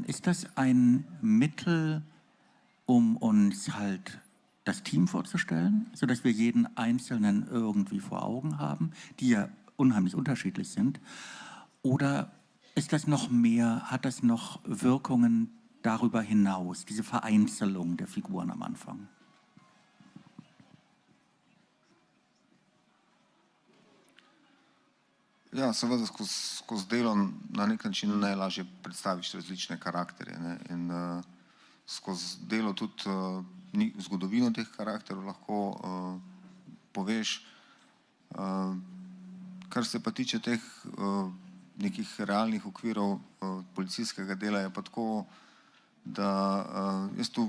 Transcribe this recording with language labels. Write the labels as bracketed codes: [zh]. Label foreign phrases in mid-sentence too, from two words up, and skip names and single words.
[de] Ist das ein Mittel, um uns halt das Team vorzustellen, sodass wir jeden Einzelnen irgendwie vor Augen haben, die ja unheimlich unterschiedlich sind? Oder ist das noch mehr, hat das noch Wirkungen darüber hinaus, diese Vereinzelung der Figuren am Anfang? [sl] Ja, seveda skozi delo na nek način najlažje predstaviš različne karakterje, ne? In skozi delo tudi zgodovino teh karakterov lahko poveš. Kar se pa tiče teh nekih realnih okvirov policijskega dela, je pa tako, da jaz tu